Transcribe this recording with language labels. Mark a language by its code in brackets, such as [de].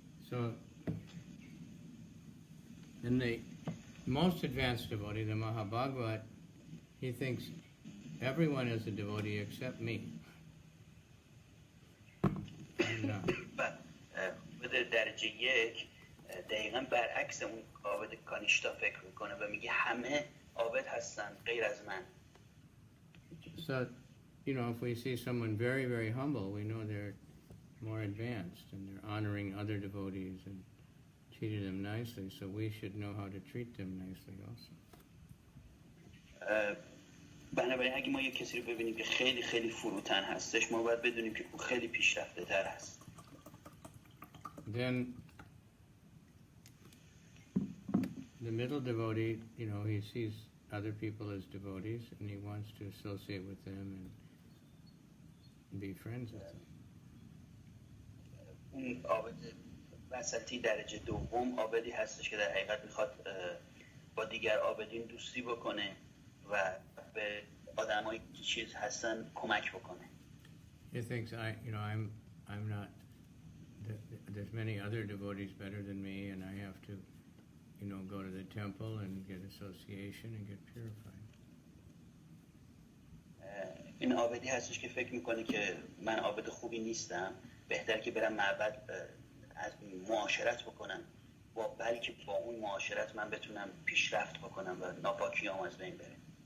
[en] So, in the most advanced devotee, the Mahabhagavat, he thinks everyone is a devotee except me. I'm not. [fa] بده درجه یک دقیقا برعکس اون عابد کانیشتا فکر میکنه و میگه همه عابد هستن غیر از من. [en] So, if we see someone very, very humble, we know they're more advanced and they're honoring other devotees and treating them nicely, so we should know how to treat them nicely also. [fa] بنابراین اگه ما یه کسی رو ببینیم که خیلی خیلی فروتن هستش ما باید بدونیم که اون خیلی پیشرفته تر هست. [en] Then the middle devotee, he sees other people as devotees and he wants to associate with them and be friends with them. [fa] اون عابد وسطی درجه دوم عابدی هستش که در حقیقت میخواد با دیگر عابدین دوستی بکنه و به آدمایی که چیز هستن کمک بکنه. [en] He thinks I'm not. There's many other devotees better than me, and I have to, go to the temple and get association and get purified. [fa] این عابدی هستش که فکر میکنه که من عابد خوبی نیستم، بهتر که برم معبد از معاشرت بکنم و بلکه با اون معاشرت من بتونم پیشرفت بکنم و ناپاکیام از بین بره.